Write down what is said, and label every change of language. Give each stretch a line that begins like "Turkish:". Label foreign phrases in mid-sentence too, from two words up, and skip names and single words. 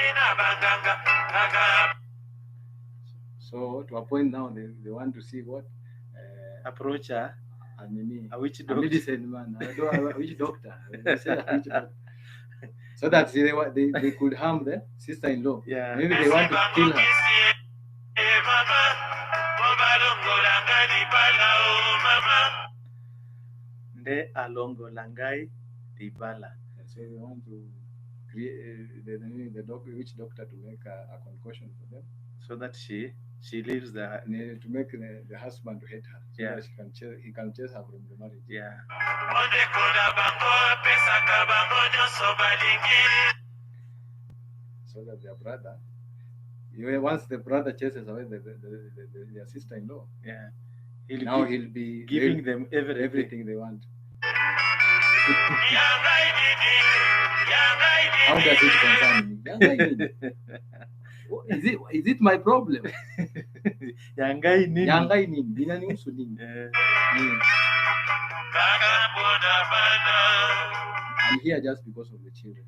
English: So to a point now they want to see what approach her. A witch a doctor. medicine man. A witch doctor. They say a witch doctor. So that they could harm the sister-in-law. Yeah. Maybe they want to kill her.
Lingala: Nde alongo langai dibala.
English: So they want to create the witch doctor to make a concoction for them, so that she leaves to make the husband to hate her, so that he can chase her from the marriage. Yeah. So that their brother, once the brother chases away their sister-in-law, he'll be giving them everything they want. How does it concern me? Is it my problem?
Lingala: Yangai
Swahili: nini? Inanihusu nini?
English: I'm here just because of the children.